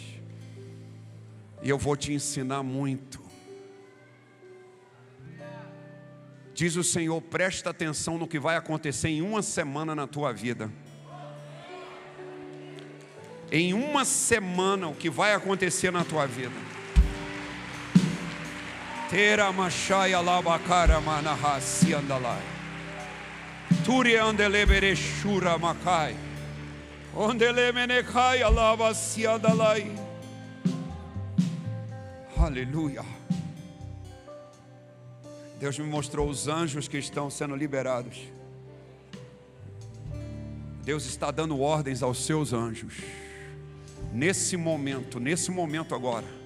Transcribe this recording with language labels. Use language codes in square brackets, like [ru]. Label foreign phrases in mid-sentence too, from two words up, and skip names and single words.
[pt] E eu vou te ensinar muito. Diz o Senhor, presta atenção no que vai acontecer em uma semana na tua vida. Em uma semana o que vai acontecer na tua vida. Tera machaya labacara manahasi andalai. Turi andelebere shura makai. Ondelemenekai alabasi andalai. Aleluia. Deus me mostrou os anjos que estão sendo liberados. Deus está dando ordens aos seus anjos. Nesse momento agora.